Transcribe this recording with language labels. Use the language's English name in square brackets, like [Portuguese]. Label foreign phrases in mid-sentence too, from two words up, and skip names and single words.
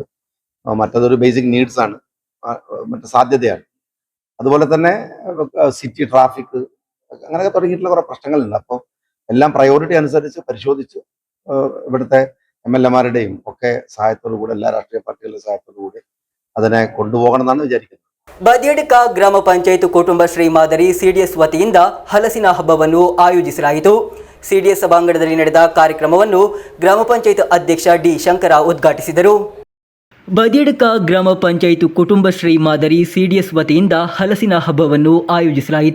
[Malayalam] മറ്റതൊരു [English] basic needs [Malayalam] ആണ്, മറ്റേ സാധ്യതയാണ്. അതുപോലെ തന്നെ [English] city traffic, [Malayalam] അങ്ങനെയൊക്കെ തുടങ്ങിയിട്ടുള്ള കുറെ പ്രശ്നങ്ങളുണ്ട്. അപ്പോൾ എല്ലാം പ്രയോറിറ്റി അനുസരിച്ച് പരിശോധിച്ച് ഇവിടുത്തെ MLA-മാരുടെയും ഒക്കെ സഹായത്തോടുകൂടി, എല്ലാ രാഷ്ട്രീയ പാർട്ടികളുടെ സഹായത്തോടുകൂടി അതിനെ കൊണ്ടുപോകണം എന്നാണ് വിചാരിക്കുന്നത്. [Kannada] ಬದಿಯಡ್ಕ ಗ್ರಾಮ ಪಂಚಾಯತ್ ಕುಟುಂಬಶ್ರೀ ಮಾದರಿ CDS ವತಿಯಿಂದ ಹಲಸಿನ ಹಬ್ಬವನ್ನು ಆಯೋಜಿಸಲಾಯಿತು. CDS ಸಭಾಂಗಣದಲ್ಲಿ ನಡೆದ ಕಾರ್ಯಕ್ರಮವನ್ನು ಗ್ರಾಮ ಪಂಚಾಯತ್ ಅಧ್ಯಕ್ಷ ಡಿ ಶಂಕರ ಉದ್ಘಾಟಿಸಿದರು. ಬದಿಯಡ್ಕ ಗ್ರಾಮ ಪಂಚಾಯತ್ ಕುಟುಂಬಶ್ರೀ ಮಾದರಿ CDS ವತಿಯಿಂದ ಹಲಸಿನ ಹಬ್ಬವನ್ನು ಆಯೋಜಿಸಲಾಯಿತು.